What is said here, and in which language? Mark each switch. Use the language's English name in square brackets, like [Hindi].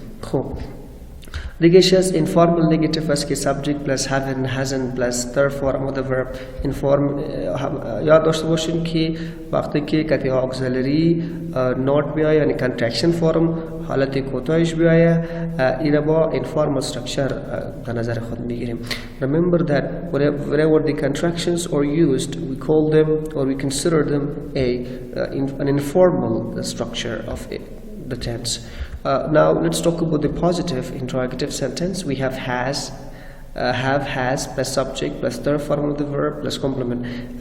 [Persian] خب دیگه از informal negative است که [English] subject plus haven't hasn't plus third form of the verb. [Persian] inform یاد داشته باشین که وقتی که کتی auxiliary not بیاید یعنی [English] contraction form [Persian] حالت کوتاهش بیاید، این با [English] informal structure [Persian] در نظر خود میگیریم. [English] Remember that wherever the contractions are used we call them or we consider them an informal structure of the tense. Now let's talk about the positive interrogative sentence. We have has, have, has plus subject plus third form of the verb plus complement.